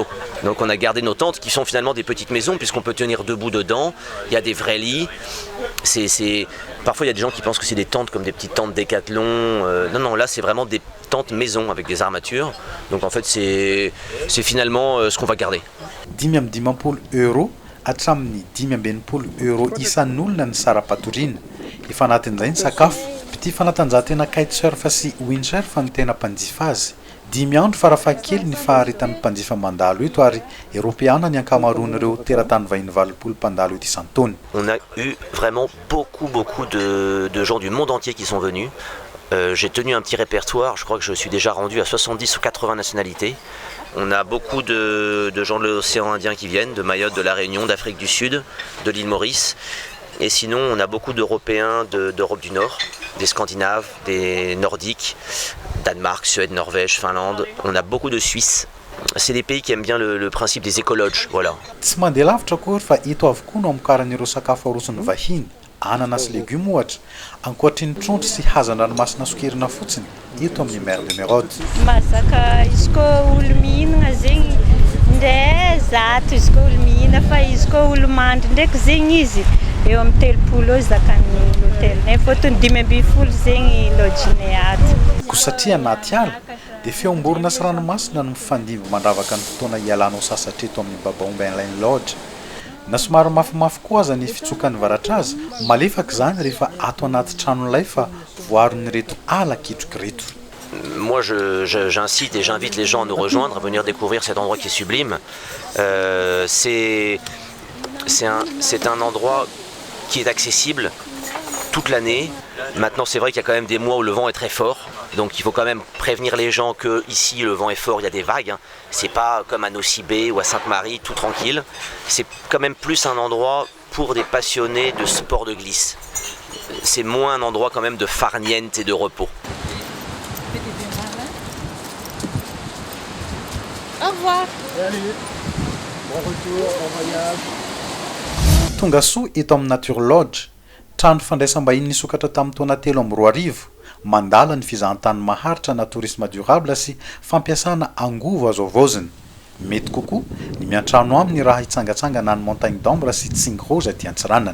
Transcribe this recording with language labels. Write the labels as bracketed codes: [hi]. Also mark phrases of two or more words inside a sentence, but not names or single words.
[fr] Donc on a gardé nos tentes qui sont finalement des petites maisons, puisqu'on peut tenir debout dedans, il y a des vrais lits. Parfois il y a des gens qui pensent que c'est des tentes comme des petites tentes Décathlon. Non, là c'est vraiment des tentes maison avec des armatures. Donc en fait c'est finalement ce qu'on va garder. [mg] 550 € hatramin'ny 520 € isan'olona ny sara-patoriana. Efa anatin'izay ny sakafo, mpitia fanatanjahantena kitesurf sy windsurf ny tena mpanjifa azy. 5 andro farafahakeliny ny faharitan'ny mpanjifa mandalo eto ary Européana ny ankamaroan'ireo teratany vahiny 80 mpandalo eto isan-taona. [fr] On a eu vraiment beaucoup de gens du monde entier qui sont venus. J'ai tenu un petit répertoire, je crois que je suis déjà rendu à 70 ou 80 nationalités. On a beaucoup de gens de l'océan Indien qui viennent, de Mayotte, de la Réunion, d'Afrique du Sud, de l'île Maurice. Et sinon, on a beaucoup d'Européens d'Europe du Nord, des Scandinaves, des Nordiques, Danemark, Suède, Norvège, Finlande. On a beaucoup de Suisses. C'est des pays qui aiment bien le principe des écologes, voilà. [mg] Tsy mandeha lavitra akory fa eto avokoa no amokaran'ireo sakafo aroson'ny vahiny, anana sy légumes ohatra, ankoatrin'ny trondro sy hazan-dranomasina sokerina fotsiny eto amin'ny mer d'Émeraude. Mazaka izy koa olo mihinana zegny ndray zato izy koa olo mihinana, fa izy koa olo mandry ndraiky zegny izy eo amin'ny 3 eo zakan'ny hôtelinay, fôtony 520 zegny lodgenay ato. Kosa satria anaty ala dia feom-borona sy ranomasina no mifandimby mandravaka ny fotoana ialanao sasatreto amin'ny Babaomby Island Lodge. Na somary mafimafy koa aza ny fitsokan'ny varatra azy, malefaka izany rehefa ato anaty tranon'ilay fa voaron'ireto ala ketroka reto. [fr] Moi, j'incite et j'invite les gens à nous rejoindre, à venir découvrir cet endroit qui est sublime. C'est un endroit qui est accessible toute l'année. Maintenant, c'est vrai qu'il y a quand même des mois où le vent est très fort. Donc il faut quand même prévenir les gens que ici le vent est fort, il y a des vagues. C'est pas comme à Nosy-Bé ou à Sainte-Marie, tout tranquille. C'est quand même plus un endroit pour des passionnés de sport de glisse. C'est moins un endroit quand même de farniente et de repos. Au revoir. Salut. Bon retour, bon voyage. [mg] Tonga soa eto amin'ny Nature Lodge, trano fandraisam-bahiny nisokatra tamin'ny taona 3 mandala ny fizahantany maharitra na [fr] tourisme durable [mg] sy fampiasana angovo azo avoziny. Mety kokoa ny miantrano aminy raha hitsangatsangana ny montagne d'Ambre sy Tignes Rouges aty Antsiranana.